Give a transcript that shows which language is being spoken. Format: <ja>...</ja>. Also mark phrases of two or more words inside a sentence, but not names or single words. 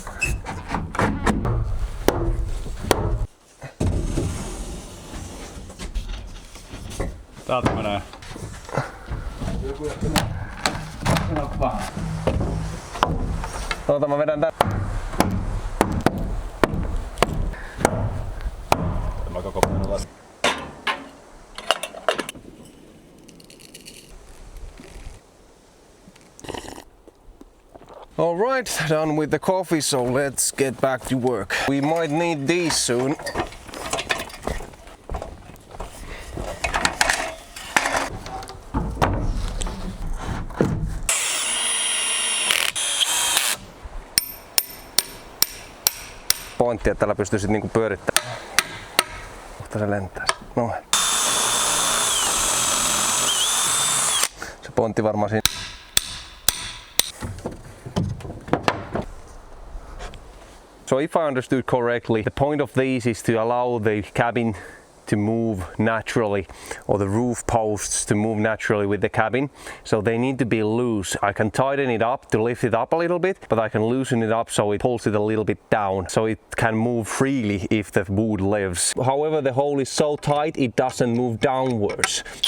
<fi>Täältä menee. Joku jätti vähän. Oota, mä vedän tän. Mä koko paino läpi.</fi> <en>Alright, done with the coffee, so let's get back to work. We might need these soon.</en> <fi>Pointti, että tällä pystyisit niinku pyörittämään. Kohta se lentää. Noin. Se pointti varmaan siinä.</fi> <en>So if I understood correctly, the point of these is to allow the cabin to move naturally, or the roof posts to move naturally with the cabin. So they need to be loose. I can tighten it up to lift it up a little bit, but I can loosen it up so it pulls it a little bit down, so it can move freely if the wood lives. However, the hole is so tight it doesn't move downwards.</en>